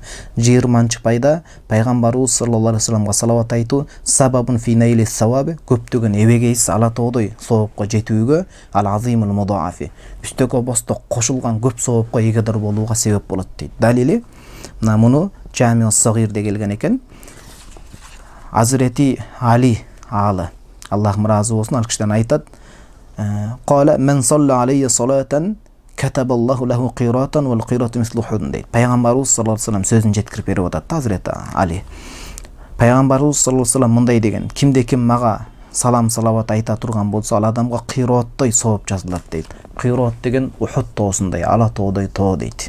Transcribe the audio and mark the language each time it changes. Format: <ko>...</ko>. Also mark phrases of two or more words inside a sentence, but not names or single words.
<ky>20-пайда пайгамбарыбыз</ky> <ar>صلى الله عليه وسلم</ar> <ky>салават айтуу</ky> <ar>سبب في نيل الثواب,</ar> <ky>көптөгөн эбегейсиз ала тоодой соопко жетүүгө,</ky> <ar>العظيم المضاعف,</ar> <ky>үстөгө босто кошулган көп соопко эгедир болууга себеп болот дейт. Далили мына муну Жамиус Сагирде келген экен. Азирети Али аалы, Аллах разы болсун, ал кишиден айтат:</ky> <ar>"قال من صلى علي صلاة كتب الله له قيراطا والقيراط مثل أحد"</ar> <ky>дейт. Пайгамбарыбыз</ky> <ar>صلى الله عليه وسلم</ar> <ky>сөзүн жеткирип берип атат Азирети Али. Пайгамбарыбыз</ky> <ar>صلى الله عليه وسلم</ar> <ky>мындай деген: "Кимде ким мага салам салават айта турган болсо, ал адамга кыйраттой сооп жазылат" дейт. Кыйрат деген Ухуд тоосундай, ала тоодой тоо дейт.</ky>